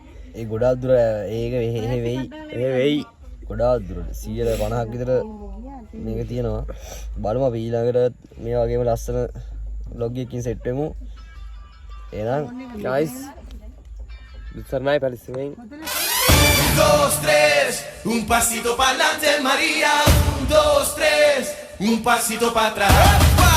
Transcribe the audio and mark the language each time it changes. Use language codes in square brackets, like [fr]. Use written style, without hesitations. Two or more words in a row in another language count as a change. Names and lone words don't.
[si] ඒ ගොඩාක් දුර ඒක වෙයි ගොඩාක් දුරට 150ක් විතර මේක තියෙනවා. බලමු අපි ඊළඟට මේ වගේම ලස්සන vlog එකකින් සෙට් වෙමු. එහෙනම් guys සර්ණයි පැලිස්සෙන් [es] 1, 2, 3, un pasito para adelante María, 1, 2, 3, un pasito para atrás.